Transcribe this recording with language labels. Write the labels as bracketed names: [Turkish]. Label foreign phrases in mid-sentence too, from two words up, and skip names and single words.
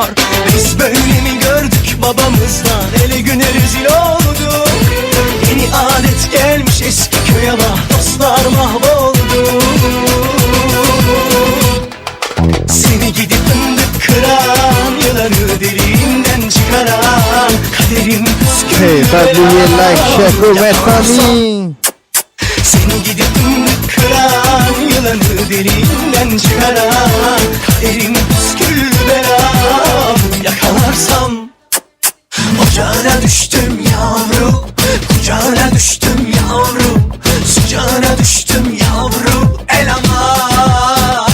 [Turkish] Biz böyle mi gördük babamızdan, hele güne rezil olduk. Yeni adet gelmiş eski köye bak, dostlar mahvoldu. Seni gidip fındık kıran, yılanı deliğinden çıkaran, kaderim püsküllü [French] Hey, pas oublier, [English] like, share, comment, famille. [Turkish] Seni gidip fındık kıran, yılanı deliğinden çıkaran, kaderim püsküllü belam yakalarsam. Ocağına düştüm yavrum, kucağına düştüm yavrum, sıcağına düştüm yavrum, el aman.